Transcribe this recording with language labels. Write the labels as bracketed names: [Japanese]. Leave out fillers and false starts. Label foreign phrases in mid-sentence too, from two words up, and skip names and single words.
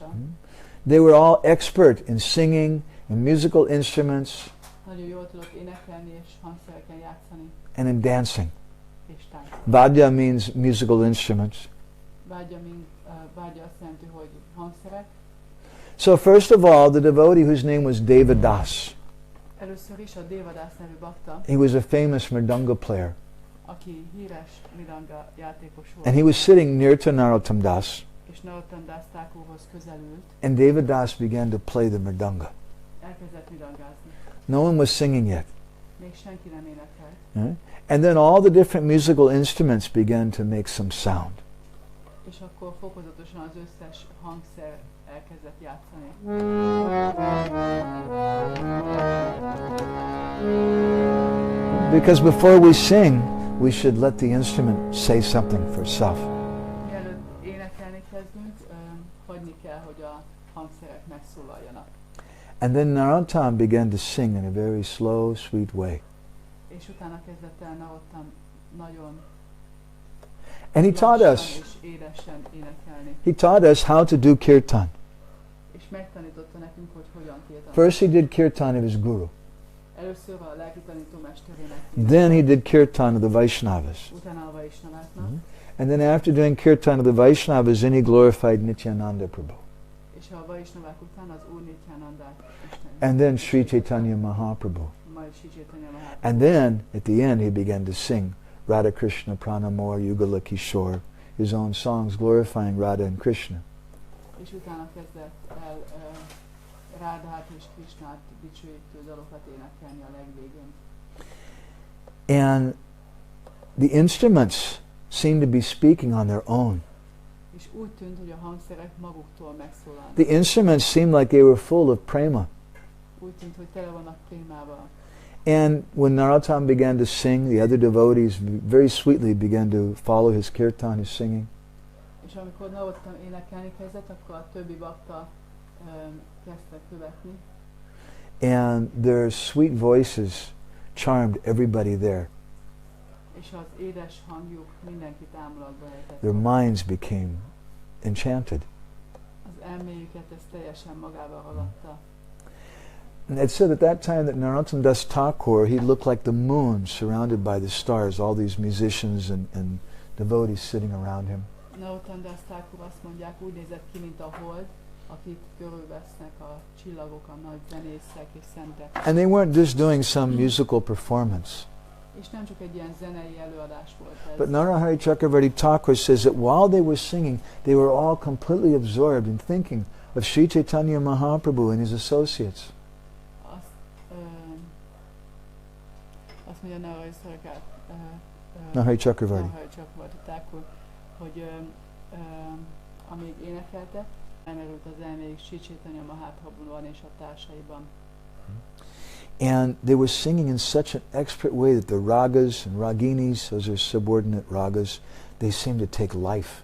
[English] They were all expert in singing and musical instruments [Hungarian] Nagyon jól tudott énekelni és hangszereken játszani. [English] and in dancing. [Hungarian] És táncolni. [English] Vadya means musical instruments. [Hungarian] Vágya azt jelenti, hogy hangszerek. [English] So first of all, the devotee whose name was Devadas, [Hungarian] Először is a Devadas nevű bakta, [English] he was a famous mridanga player. [Hungarian] aki híres mridanga játékos volt. [English] And he was sitting near to Narottam Das, [Hungarian] És Narottam Das Thakurhoz közelült. [English] and Devadas began to play the mridanga. [Hungarian] Elkezdett mridangázni. [English] No one was singing yet. [Hungarian] Még senki nem énekelt. [English] And then all the different musical instruments began to make some sound. [Hungarian] És akkor fokozatosan az összes hangszer elkezdett játszani. [English] Because before we sing, we should let the instrument say something for itself. [Hungarian] Mielőtt énekelni kezdünk, hagyni kell, hogy a hangszerek megszólaljanak. [English] And then Narottam began to sing in a very slow, sweet way. [Hungarian] És utána kezdett el Narottam nagyon [English] And he taught us. [Hungarian] és édesen énekelni. [English] He taught us how to do kirtan. [Hungarian] És megtanította nekünk, hogy hogyan kirtan. [English] First he did kirtan of his guru. [Hungarian] Először a lelki tanítómesterének. [English] Then he did kirtan of the Vaishnavas. [Hungarian] Utána a Vaisnaváknak. [English] And then after doing kirtan of the Vaishnavas, then he glorified Nityananda Prabhu. [Hungarian] És a Vaisnavák után az Úr Nityanandát. [English] And then Sri Chaitanya Mahaprabhu. [Hungarian] Majd Sri Chaitanya Mahaprabhu. [English] And then at the end he began to sing Radha Krishna Pranamor Yugala Kishore, his own songs glorifying Radha and Krishna. [Hungarian] És utána kezdett el Rádhát és Krishnát dicsőítő dalokat énekelni a legvégén. [English] And the instruments seemed to be speaking on their own. [Hungarian] És úgy tűnt, hogy a hangszerek maguktól megszólalnak. [English] The instruments seemed like they were full of prema. [Hungarian] Úgy tűnt, hogy tele vannak prémával. [English] And when Narottam began to sing, the other devotees very sweetly began to follow his kirtan, his singing. [Hungarian] És amikor Narottam énekelni kezdett, akkor a többi bakta kezdtek követni. [English] And their sweet voices charmed everybody there. [Hungarian] És az édes hangjuk mindenkit ámulatba ejtett. [English] Their minds became enchanted. [Hungarian] Az elméjüket ez teljesen magába ragadta. [English] And it said at that time that Narottam Das Thakur, he looked like the moon surrounded by the stars, all these musicians and devotees sitting around him. [Hungarian] Narottam Das Thakur azt mondják, úgy nézett ki, mint a hold, akit körülvesznek a csillagok, a nagy zenészek és szentek. [English] And they weren't just doing some musical performance. [Hungarian] És nem csak egy ilyen zenei előadás volt ez. [English] But Narahari Chakravarti Thakur says that while they were singing, they were all completely absorbed in thinking of Sri Chaitanya Mahaprabhu and his associates. [Hungarian] Azt mondja Narahari Chakravarti Thakur, hogy amíg énekelte, elmerült az elméjük Sri Chaitanya Mahaprabhuban és a társaiban. [English] And they were singing in such an expert way that the ragas and raginis, those are subordinate ragas, they seemed to take life.